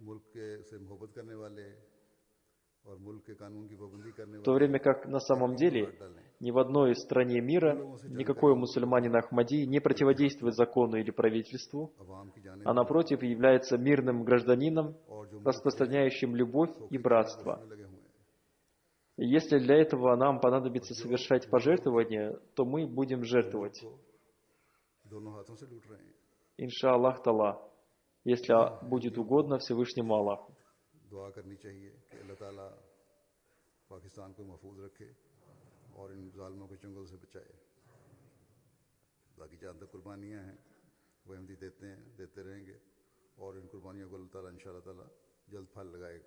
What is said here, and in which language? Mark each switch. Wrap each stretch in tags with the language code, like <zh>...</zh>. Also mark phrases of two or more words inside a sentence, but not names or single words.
<ru>В то время как на самом деле ни в одной стране мира никакой мусульманин Ахмади не противодействует закону или правительству, а напротив является мирным гражданином, распространяющим любовь и братство. И если для этого нам понадобится совершать пожертвования, то мы будем жертвовать.</ru> <ar>إن شاء الله تعالى,</ar> <ru>если будет угодно Всевышнему Аллаху.</ru> <ur>دعا کرنی چاہیے کہ اللہ تعالیٰ پاکستان کو محفوظ رکھے اور ان ظالموں کے چنگل سے بچائے. باقی جہاں تک قربانیاں ہیں وہ احمدی دیتے رہیں گے اور ان قربانیوں کو اللہ تعالیٰ</ur> <ar>إن شاء الله تعالى</ar> <ur>جلد پھل لگائے گا.</ur>